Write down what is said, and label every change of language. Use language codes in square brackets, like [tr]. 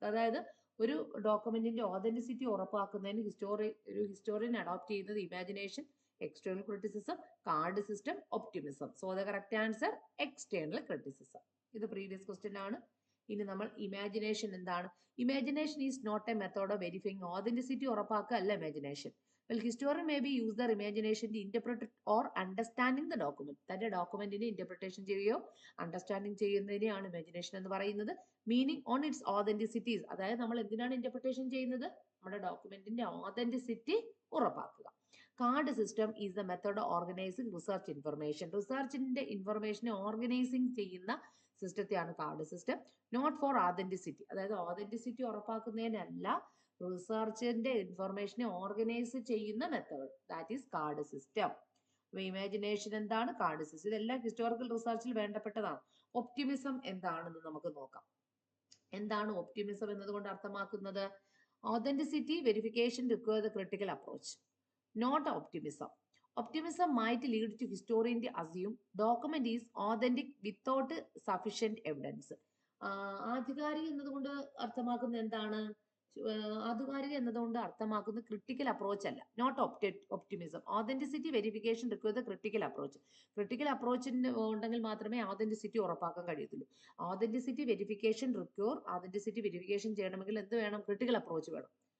[ml] അതായത് ഒരു ഡോക്യുമെന്റിന്റെ ഓതന്റിസിറ്റി ഉറപ്പാക്കുന്നതിന് ഒരു ഹിസ്റ്റോറിയൻ അഡോപ്റ്റ് ചെയ്യുന്നത് imagination, external criticism, card system, optimism. [en] So the correct answer external criticism. [ml] ഇത് പ്രീവിയസ് ക്വസ്റ്റ്യൻ ആണ്. ഇനി നമ്മൾ ഇമാജിനേഷൻ എന്താണ്? [en] Imagination is not a method of verifying authenticity ഉറപ്പാക്കുക അല്ല imagination. Well, historian may be use their imagination to interpret or understanding the document. [ml] തന്റെ ഡോക്യുമെന്റിനെ interpretation ചെയ്യുകയോ understanding ചെയ്യുന്നതിനെയാണ് imagination എന്ന് പറയുന്നത്. മീനിങ് ഓൺ ഇറ്റ്സ് ഓതന്റിസിറ്റീസ്, അതായത് നമ്മൾ എന്തിനാണ് ഇന്റർപ്രിട്ടേഷൻ ചെയ്യുന്നത്? നമ്മുടെ ഡോക്യുമെന്റിന്റെ ഓതന്റിസിറ്റി ഉറപ്പാക്കുക. [en] Card system is the method of organizing research information. [ml] റിസർച്ചിന്റെ ഇൻഫർമേഷനെ organising ചെയ്യുന്ന സിസ്റ്റത്തെയാണ് card system. [en] not for authenticity, [ml] അതായത് ഓതന്റിസിറ്റി ഉറപ്പാക്കുന്നതിനല്ല, റിസർച്ചിന്റെ ഇൻഫർമേഷനെ ഓർഗനൈസ് ചെയ്യുന്ന method, that is card system. Imagination എന്താണ്? Card system. ഇതെല്ലാം ഹിസ്റ്റോറിക്കൽ റിസർച്ചിൽ വേണ്ടപ്പെട്ടതാണ്. ഒപ്റ്റിമിസം എന്താണെന്ന് നമുക്ക് നോക്കാം. എന്താണ് ഒപ്റ്റിമിസം എന്നതുകൊണ്ട് അർത്ഥമാക്കുന്നത്? [en] Authenticity verification require the critical approach, not optimism. Optimism might lead to historian to assume document is authentic without sufficient evidence. [ml] ആധികാരിക എന്നതുകൊണ്ട് അർത്ഥമാക്കുന്നത് എന്താണ്? ആധികാരിക എന്നതുകൊണ്ട് അർത്ഥമാക്കുന്നത് ക്രിട്ടിക്കൽ അപ്രോച്ച് അല്ല, not optimism. [en] Authenticity verification require the critical approach. [ml] Critical അപ്രോച്ചിന് ഉണ്ടെങ്കിൽ മാത്രമേ ഓതന്റിസിറ്റി ഉറപ്പാക്കാൻ കഴിയത്തുള്ളൂ. Authenticity verification require, authenticity verification ചെയ്യണമെങ്കിൽ എന്ത് വേണം? ക്രിട്ടിക്കൽ അപ്രോച്ച് വേണം.